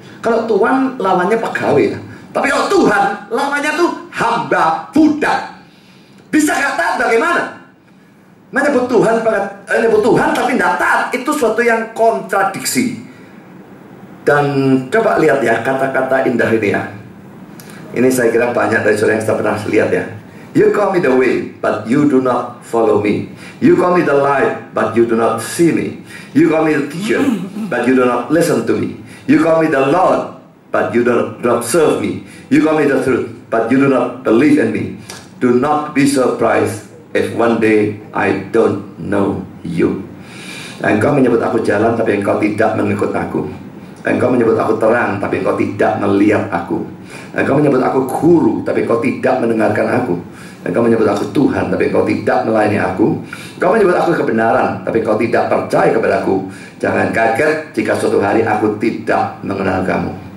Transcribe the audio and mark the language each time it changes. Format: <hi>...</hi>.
<id>Kalau Tuhan lawannya pegawai, tapi kalau Tuhan lawannya tuh hamba budak. Bisa gak taat bagaimana? Menyebut Tuhan tapi tidak taat, itu suatu yang kontradiksi. Dan coba lihat ya kata-kata indah ini ya. Ini saya kira banyak dari saudara yang sudah pernah lihat ya.</id> <en>You call me the way, but you do not follow me. You call me the light, but you do not see me. You call me the teacher, but you do not listen to me. You call me the Lord, but you do not serve me. You call me the truth, but you do not believe in me. Do not be surprised if one day I don't know you.</en> <id>Engkau menyebut aku jalan, tapi engkau tidak mengikut aku. Engkau menyebut aku terang, tapi engkau tidak melihat aku. Engkau menyebut aku guru, tapi engkau tidak mendengarkan aku. Engkau menyebut aku Tuhan, tapi engkau tidak melayani aku. Engkau menyebut aku kebenaran, tapi engkau tidak percaya kepadaku. Jangan kaget jika suatu hari aku tidak mengenal kamu.</id>